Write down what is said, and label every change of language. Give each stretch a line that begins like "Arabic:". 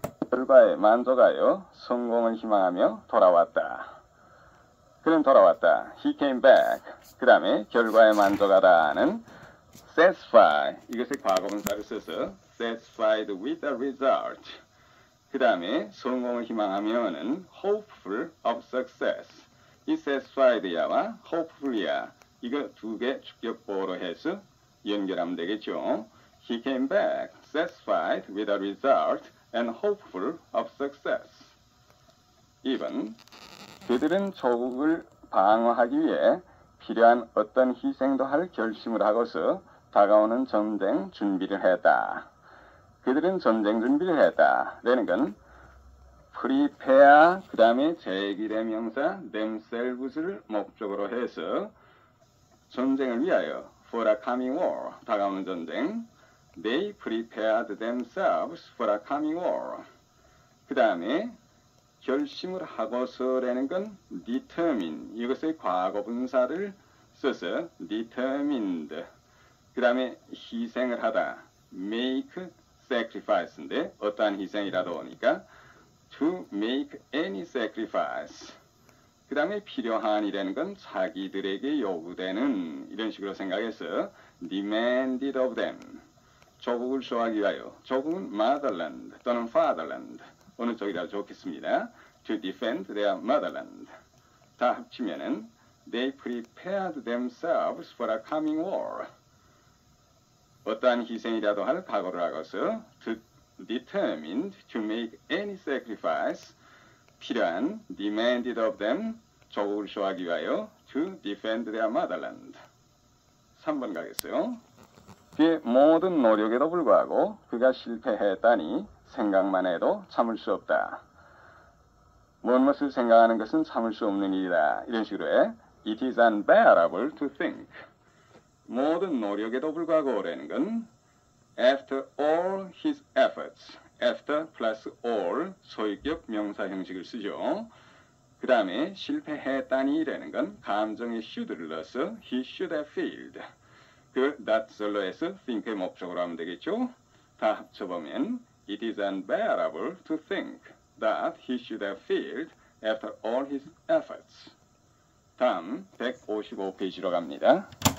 Korean: 결과에 만족하여 성공을 희망하며 돌아왔다. 그는 돌아왔다.
English: He came back.
Korean: 그 다음에 결과에 만족하다는 satisfy. 이것의 과거분사를 써서
English: satisfied with the result.
Korean: 그 다음에 성공을 희망하며는
English: hopeful of success.
Korean: 이 satisfied야와 hopeful이야. 이거 두 개 축격보로 해서 연결하면 되겠죠.
English: He came back satisfied with the result and hopeful of success.
Korean: 2번. 그들은 조국을 방어하기 위해 필요한 어떤 희생도 할 결심을 하고서 다가오는 전쟁 준비를 했다. 그들은 전쟁 준비를 했다. 라는 건 prepare 그 다음에 제기대명사 themselves를 목적으로 해서 전쟁을 위하여
English: for a coming war
Korean: 다가오는 전쟁
English: they prepared themselves for a coming war.
Korean: 그 다음에 결심을 하고서라는 건 determine 이것의 과거분사를 써서 determined 그 다음에 희생을 하다 make sacrifice인데 어떠한 희생이라도 오니까
English: to make any sacrifice
Korean: 그 다음에 필요한이라는 건 자기들에게 요구되는 이런 식으로 생각해서
English: demanded of them
Korean: 조국을 수호하기 위하여 조국은 motherland 또는 fatherland 어느 쪽이라도 좋겠습니다.
English: To defend their motherland.
Korean: 다 합치면은
English: they prepared themselves for a coming war.
Korean: 어떠한 희생이라도 할 각오를 하고서
English: to determined to make any sacrifice
Korean: 필요한
English: demanded of them
Korean: 조국을 수호하기 위하여
English: to defend their motherland.
Korean: 3번 가겠어요. 그의 모든 노력에도 불구하고 그가 실패했다니 생각만 해도 참을 수 없다. 무엇을 생각하는 것은 참을 수 없는 일이다. 이런 식으로 해.
English: It is unbearable to think.
Korean: 모든 노력에도 불구하고라는 건
English: after all his efforts.
Korean: after plus all 소유격 명사 형식을 쓰죠. 그 다음에 실패했다니라는 건 감정의 should를 넣어서
English: he should have failed.
Korean: 그 that설로 해서 think의 목적으로 하면 되겠죠. 다 합쳐보면
English: It is unbearable to think that he should have failed after all his efforts.
Korean: 다음 155페이지로 갑니다.